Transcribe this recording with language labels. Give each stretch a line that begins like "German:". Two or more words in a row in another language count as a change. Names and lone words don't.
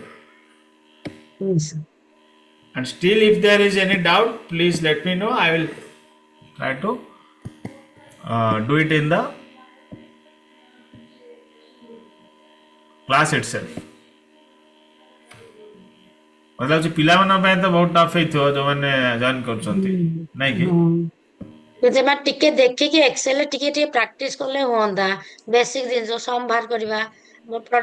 English: Yes. And still, if there is any doubt, please let me know. I will try to do it in the class itself.
Odia: मतलब लाଗୁଛି ପିଲାମାନଙ୍କ ପାଇଁ ତ ବହୁତ ଟଫ୍ ହେଇଥିବ ଯୋଉମାନେ ଜଏନ୍ କରୁଛନ୍ତି ନାଇଁ କି? ସେମାନେ ଟିକେ ଦେଖିକି ଏକ୍ସେଲ ଟିକେ ଟିକେ ପ୍ରାକ୍ଟିସ କଲେ ହୁଅନ୍ତା। ବେସିକ ଜିନିଷ ସମ୍ ବାହାର କରିବା, ପ୍ରଡକ୍ଟ